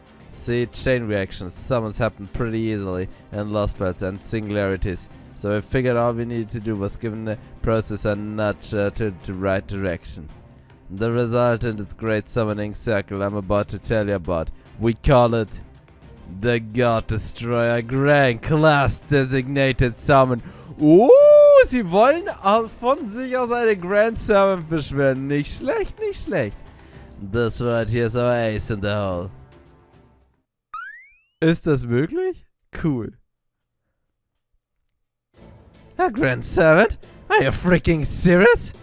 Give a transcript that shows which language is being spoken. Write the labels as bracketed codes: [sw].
[en] See, chain reactions, summons happen pretty easily in Lostbelt and singularities, so we figured all we needed to do was give the process a nudge to the right direction. The result in this great summoning circle I'm about to tell you about, we call it the God Destroyer Grand Class Designated Summon. [de] Sie wollen von sich aus eine Grand Servant beschweren. Nicht schlecht, nicht schlecht. [en] This right here is our ace in the hole. [de] Ist das möglich? Cool. [en] A Grand Servant? Are you freaking serious?